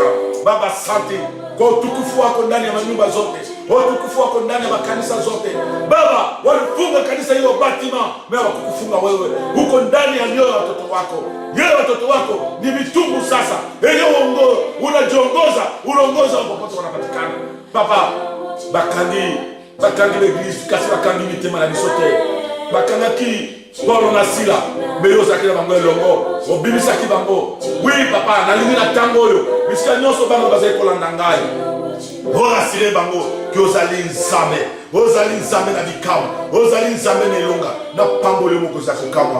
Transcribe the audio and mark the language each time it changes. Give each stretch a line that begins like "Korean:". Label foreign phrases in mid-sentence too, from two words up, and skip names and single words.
Swahili: Baba asante kwa utukufu wako ndani ya manyumba zote, utukufu wako ndani ya makanisa zote. Baba walifunga kanisa hilo batima, mimi wakukufunga wewe huko ndani ya mioyo ya watoto wako. Yeye watoto wako ni mitumbu sasa. Yeye uongoza, unajiongoza, unaongoza popote wanapatikana.
Lingala: Baba bakangi l'église, kasi bakangi mitema na bisote. Bakangaki Paulo na Sila, meyoza kila bango elongo, obimisa ki bango.
French: Oui papa,
Lingala: nalingi na tango oyo, bisika nyonso bango bazali kolanda ngai. Orasire bango, ki ozali nzambe na bikamu, ozali nzambe na elonga, na pambole moko za kokamwa.